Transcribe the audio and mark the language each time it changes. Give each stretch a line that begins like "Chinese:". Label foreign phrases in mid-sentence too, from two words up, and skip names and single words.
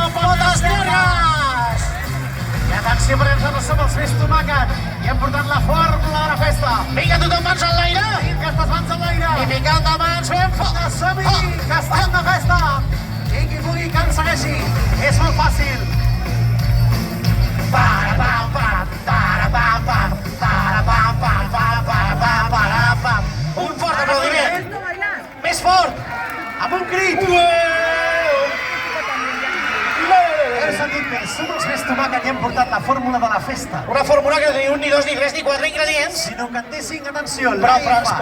Catalan: Potes llargues! I atenció perquè nosaltres som els Fes Tomàquet i hem portat la fórmula de la festa. Vinga, tothom mans en l'aire! Aquestes mans en l'aire. I ficant de mans ben fort! Som-hi, que estem de festa. I qui pugui que ens segueixi. És molt fàcil. Para-pam, pam, para-pam, pam, para-pam, pam, para-pam, para-pam. Un fort aplaudiment!
Spanish: Esto bailar.
Catalan: Més fort! Amb un crit. Hem sentit més. Som els Fes Tomàquet i hem portat la fórmula de la festa. Una fórmula que no té un, ni dos, ni tres, ni quatre ingredients. Si no cantessin, atenció. Però, l'Aifa.